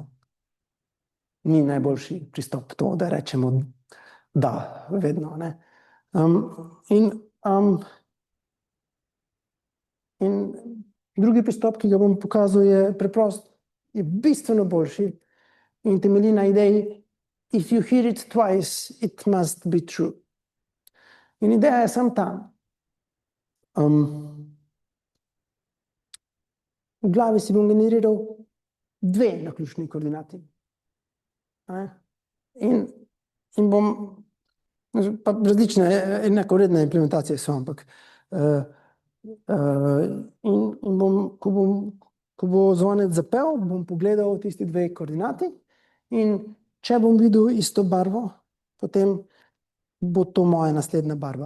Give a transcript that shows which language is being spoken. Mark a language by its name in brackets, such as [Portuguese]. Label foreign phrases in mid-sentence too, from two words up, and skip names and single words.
[Slovenian] Ni najboljši pristop to, da rečemo da, vedno. In drugi pristop, ki ga bom pokazal, je preprost, je bistveno boljši in temelji na ideji [English] if you hear it twice, it must be true. [Slovenian] In ideja je samo ta. V glavi si bom generiral 2 naključni koordinati. In bom, pa različne enakovredne implementacije so, ampak in bom, ko bo zvonec zapel, bom pogledal tisti 2 koordinati in če bom videl isto barvo, potem bo to moja naslednja barva.